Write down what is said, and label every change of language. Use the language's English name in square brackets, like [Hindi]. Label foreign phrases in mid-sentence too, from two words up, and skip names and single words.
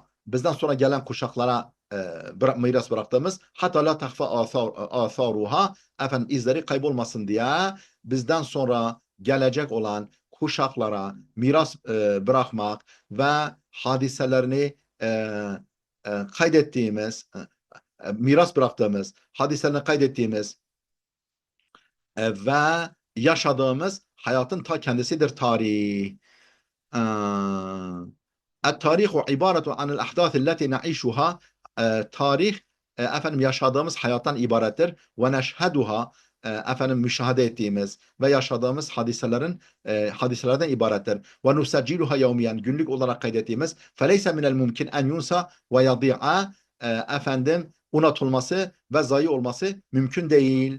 [Turkish] Bizden sonra gelen kuşaklara miras bıraktığımız, hatta [Arabic] لا تخفى آثارها, [Turkish] izleri kaybolmasın diye bizden sonra gelecek olan kuşaklara miras bırakmak ve hadiselerini kaydettiğimiz, miras bıraktığımız, hadiselerini kaydettiğimiz ve yaşadığımız hayatın ta kendisidir tarih. [Arabic] التاريخ عبارة عن الأحداث التي نعيشها. [Turkish] Tarih yaşadığımız hayattan ibarettir. [Arabic] ونشهدها, [Turkish] efendim müşahede ettiğimiz ve yaşadığımız hadiselerden ibarettir. [Arabic] ونسجلها يوميا [Turkish] günlük olarak kaydettiğimiz [Arabic] فليس من الممكن أن ينسى ويضيع [Turkish] efendim unutulması ve zayi olması mümkün değil.